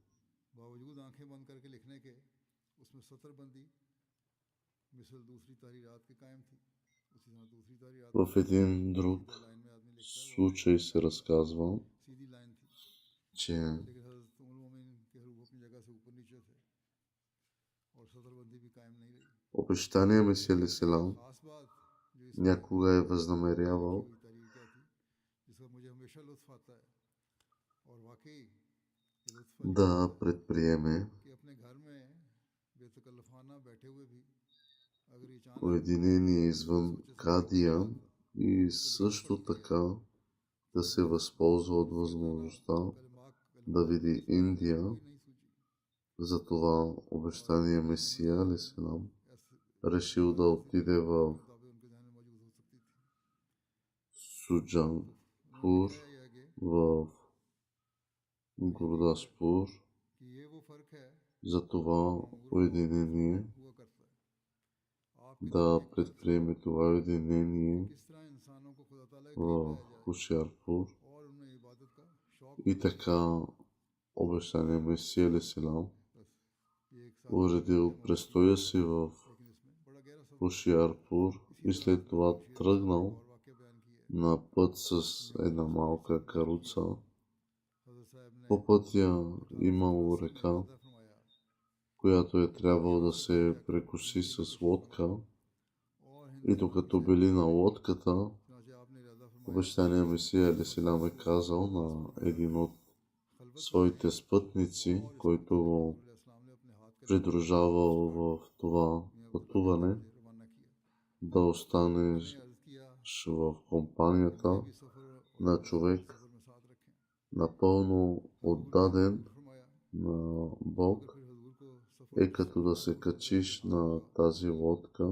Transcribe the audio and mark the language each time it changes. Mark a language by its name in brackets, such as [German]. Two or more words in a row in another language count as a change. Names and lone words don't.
[Bulgarian] В един друг случай се разказва, че обещания Месия [Arabic] عليه السلام [Bulgarian] някога е възнамерявал да предприеме уединение извън Кадия и също така да се възползва от възможността да види Индия. Затова обещания Месия [Arabic] عليه السلام [Bulgarian] решил да отиде в Суджанпур, в Гурдаспур. За това уединение, да предприеме това уединение в Хушиарпур. И така обещания Месия [Arabic] عليه السلام [Bulgarian] уредил престоя си в Хушиарпур и след това тръгнал на път с една малка каруца. По пътя имало река, която е трябвало да се прекоси с лодка, и докато били на лодката, обещания Месия [Arabic] عليه السلام [Bulgarian] е казал на един от своите спътници, който го придружавал в това пътуване, да останеш в компанията на човек напълно отдаден на Бог е като да се качиш на тази лодка.